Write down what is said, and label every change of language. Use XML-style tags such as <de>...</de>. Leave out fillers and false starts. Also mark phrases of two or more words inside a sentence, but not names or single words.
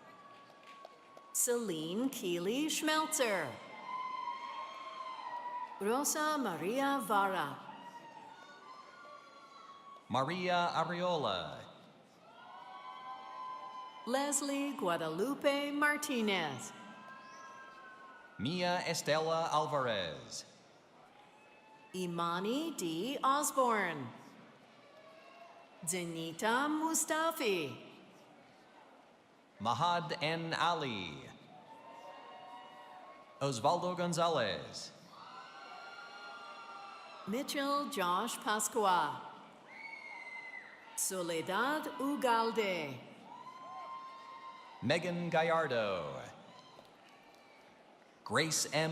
<en>Celine Keeley Schmelzer. Rosa Maria Vara. Maria Ariola. Leslie Guadalupe Martinez. Mia Estela Alvarez. Imani D. Osborne, Zenita Mustafi, Mahad N. Ali, Osvaldo Gonzalez, Mitchell Josh Pascua, Soledad Ugalde, Megan Gallardo, Grace M.</en>